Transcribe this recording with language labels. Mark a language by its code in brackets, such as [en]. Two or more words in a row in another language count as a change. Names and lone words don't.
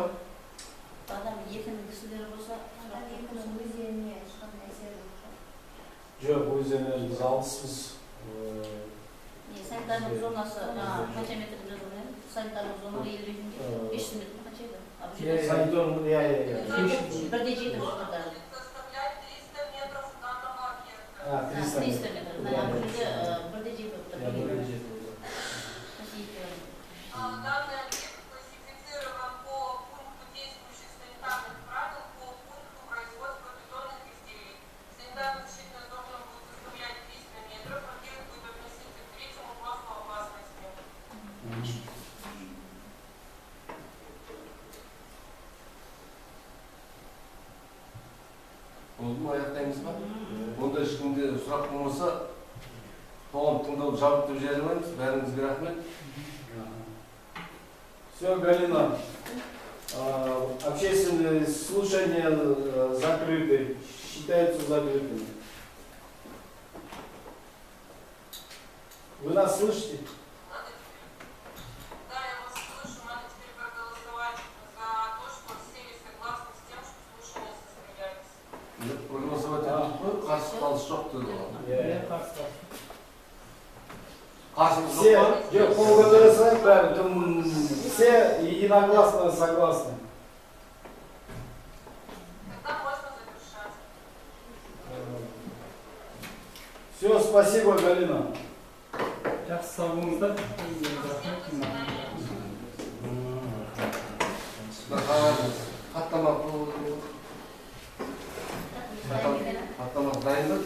[kk] Бадам 2-нің кісілері болса, сұрақ жоқ болса. Жоқ, өзінен біз алыспыз. Санитарлық зонасы, қанша метр жазылған еді? Санитарлық зона ел ретінде 500 метр қанша еді? Санитарлық, иә. Бірде жетіп отыр даже. [ru] Составляет 300 метров данного объекта. [kk] 300 метр. Бұл жерде бірде жетіп отыр. [ru] Данный объект классифицирован по пункту действующих санитарных правил по пункту производства бетонных изделий. Санитарная защитная зона будет составлять 300 метров, объект будет относиться к третьему классу опасности. [tr] Oldu mu? [kk] Аяқтаймыз ба? Онда ешкімде сұрақ болмаса, қоғам тыңдауды жабық деп жариялаймыз. Бәріңізге рахмет. [ru] Все, Галина, общественные слушания закрыты, считаются закрытыми. Вы нас слышите? Да, я вас слышу. Надо теперь проголосовать за то, что все согласны с тем, что слушания состоялись. [kk] Проголосовать қарсы қалыс жоқ деді ғой. Иә, қарсы. Қарсымыз [ru] Все, [kk] жоқ па? жоқ, қол көтере салайық бәрі, [ru] все единогласно согласны. Тогда можно завершать. Все, спасибо, Галина. [kk] Жақсы сау болыңыздар. Хаттама дайын ба?